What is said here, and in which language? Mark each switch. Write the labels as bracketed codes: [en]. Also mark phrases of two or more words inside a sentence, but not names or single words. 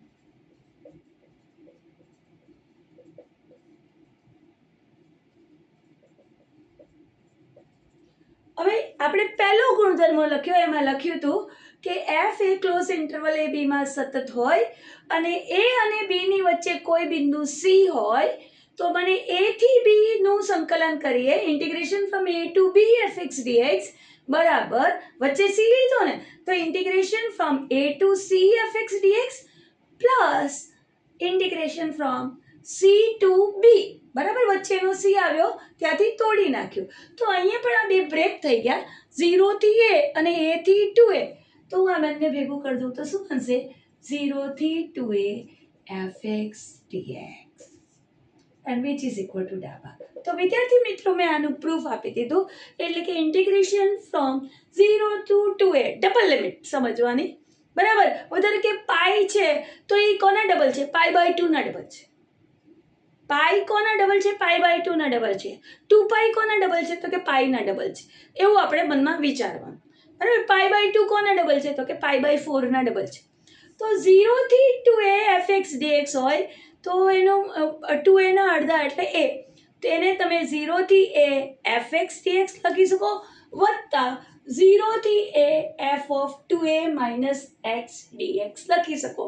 [gu] હવે આપણે પહેલો ગુણધર્મ લખ્યો, એમાં લખ્યું હતું કે f એ [en] closed interval [gu] a b માં સતત હોય અને a અને b ની વચ્ચે કોઈ બિંદુ c હોય તો મને a થી b નું સંકલન કરીએ, [en] integration from a to b fx dx [gu] બરાબર, વચ્ચે c લીધો ને તો [en] integration from a to c fx dx plus integration from c to b, [gu] બરાબર? વચ્ચેનો c આવ્યો ત્યાંથી તોડી નાખ્યું, તો અહીંયા પણ આ બે બ્રેક થઈ ગયા, 0 થી a અને a થી 2a. તો હું આ બંને ભેગું કરી દઉં તો શું બનશે? 0 થી 2a fx dx [en] and which is equal to [gu] ડાબા. તો વિદ્યાર્થી મિત્રો મેં આનું પ્રૂફ આપી દીધું, એટલે કે [en] integration from 0 to 2a, double limit [gu] સમજવાની, બરાબર? વધારે કે પાઈ છે તો એ કોના ડબલ છે? [en] pi by 2 [gu] ના ડબલ છે. પાઈ કોના ડબલ છે? [en] pi by 2 [gu] ના ડબલ છે. 2 પાઈ કોના ડબલ છે? તો કે પાઈ ના ડબલ છે. એવું આપણે મનમાં વિચારવાનું, બરાબર? [en] pi by 2 [gu] કોના ડબલ છે? તો કે [en] pi by 4 [gu] ના ડબલ છે. તો 0 થી 2a fx dx હોય તો એનો 2a ના અડધા એટલે a, તો એને તમે 0 થી a fx dx લખી શકો વત્તા 0 થી a [en] f of 2a minus x dx [gu] લખી શકો.